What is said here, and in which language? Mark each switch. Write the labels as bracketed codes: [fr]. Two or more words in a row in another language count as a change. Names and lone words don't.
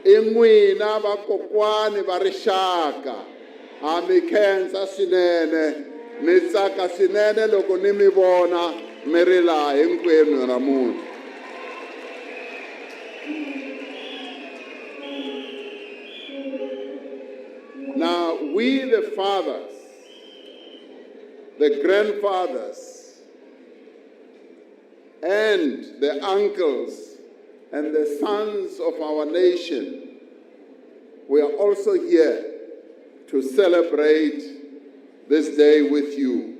[ts] In'wina vakokwani va rixaka. Ha mi khensa swinene. Mi tsaka swinene loko ni mi vona mi ri laha hinkwenu namuntlha. [en] Now, we the fathers, the grandfathers, and the uncles and the sons of our nation, we are also here to celebrate this day with you.